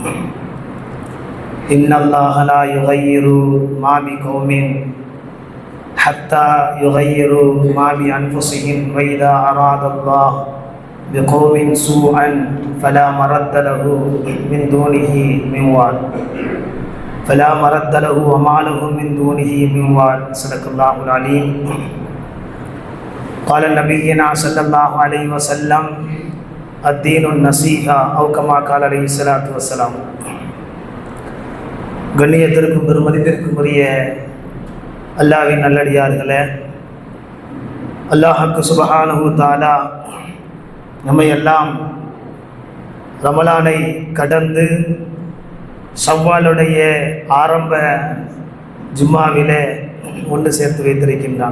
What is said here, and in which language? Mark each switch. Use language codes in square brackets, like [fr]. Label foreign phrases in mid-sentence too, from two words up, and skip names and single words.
[ar] إن الله لا يغير ما بقوم حتى يغيروا ما بأنفسهم وإذا أراد الله بقوم سوءا فلا مرد له من دونه من وال فلا مرد له وما لهم من دونه من وال. صدق الله العليم. قال نبينا صلى الله عليه وسلم: الدين النصيحة أو كما قال عليه الصلاة والسلام. [ta] கண்ணியத்திற்கும் பெருமதிப்பிற்கும் உரிய அல்லாஹ்வின் நல்லடியார்களே, அல்லாஹ்வுக்கு [ar] سبحانه تعالى [ta] நம்மை எல்லாம் ரமலானை கடந்து ஷவ்வாலுடைய ஆரம்ப ஜும்மாவிலே ஒன்று சேர்த்து வைத்திருக்கின்றான்.